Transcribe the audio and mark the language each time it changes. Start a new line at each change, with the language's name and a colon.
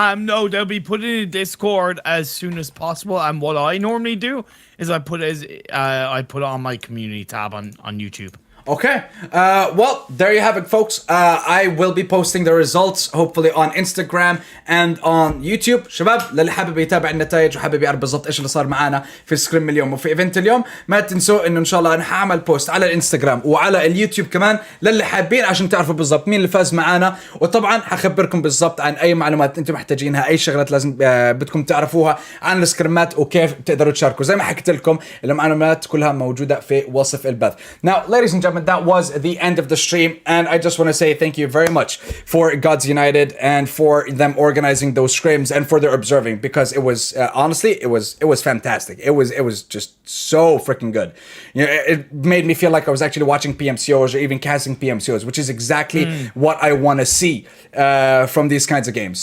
English: No, they'll be put in Discord as soon as possible. And what I normally do is I put it on my community tab on YouTube. Okay, well, there you have it, folks. I will be posting the results hopefully on Instagram and on YouTube.
Arabic: شباب للي حابب يتابع النتائج وحابب يعرف بالضبط ايش اللي صار معانا في سكريم اليوم وفي ايفنت اليوم، ما تنسوا انه ان شاء الله انا حاعمل بوست على الانستغرام وعلى اليوتيوب كمان للي حابين عشان تعرفوا بالضبط مين اللي فاز معانا. وطبعا حخبركم بالضبط عن اي معلومات انتم محتاجينها، اي شغلات لازم بدكم تعرفوها عن السكريمات وكيف تقدروا تشاركوا. زي ما حكيت لكم المعلومات كلها موجوده في وصف البث.
English: Now, ladies and gentlemen, that was the end of the stream, and I just want to say thank you very much for Gods United and for them organizing those scrims and for their observing, because it was honestly it was fantastic. It was just so freaking good. You know, it made me feel like I was actually watching PMCOs or even casting PMCOs, which is exactly what I want to see from these kinds of games.